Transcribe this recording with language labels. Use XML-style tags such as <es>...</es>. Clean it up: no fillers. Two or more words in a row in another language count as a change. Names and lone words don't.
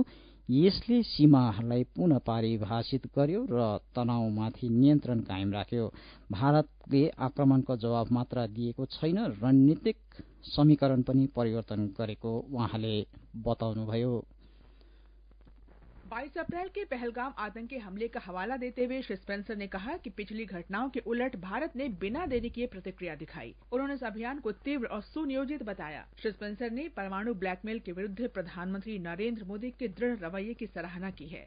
<ne>यसले सीमाहरूलाई पुनः परिभाषित गर्यो र तनावमाथि नियन्त्रण कायम राख्यो। भारतले आक्रमणको जवाब मात्र दिएको छैन, रणनीतिक समीकरण पनि परिवर्तन गरेको उहाँले बताउनुभयो।</ne> <hi>22 अप्रैल के पहलगाम आतंकी हमले का हवाला देते हुए श्री स्पेंसर ने कहा कि पिछली घटनाओं के उलट भारत ने बिना देरी किए प्रतिक्रिया दिखाई। उन्होंने इस अभियान को तीव्र और सुनियोजित बताया। श्री स्पेंसर ने परमाणु ब्लैकमेल के विरुद्ध प्रधानमंत्री नरेंद्र मोदी के दृढ़ रवैये की सराहना की है।</hi>